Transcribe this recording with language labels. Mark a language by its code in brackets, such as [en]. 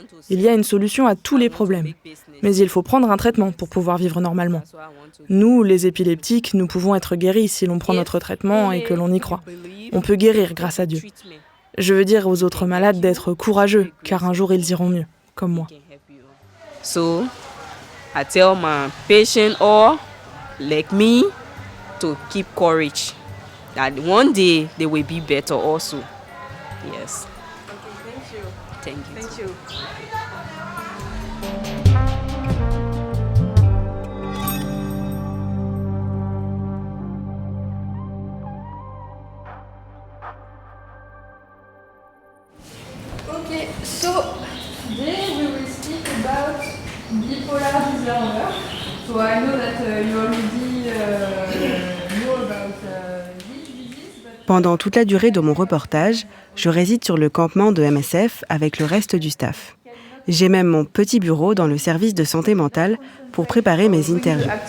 [fr] Il y a une solution à tous les problèmes. Mais il faut prendre un traitement pour pouvoir vivre normalement. Nous, les épileptiques, nous pouvons être guéris si l'on prend notre traitement et que l'on y croit. On peut guérir grâce à Dieu. Je veux dire aux autres malades d'être courageux, car un jour ils iront mieux, comme moi. [en] So I tell my patients all, like me, to keep courage. That one day they will be better also. Yes. Thank you. Okay, so today we will speak about bipolar disorder. So I know that you already know about this disease. [fr] Pendant toute la durée de mon reportage, je réside sur le campement de MSF avec le reste du staff. J'ai même mon petit bureau dans le service de santé mentale pour préparer mes interviews.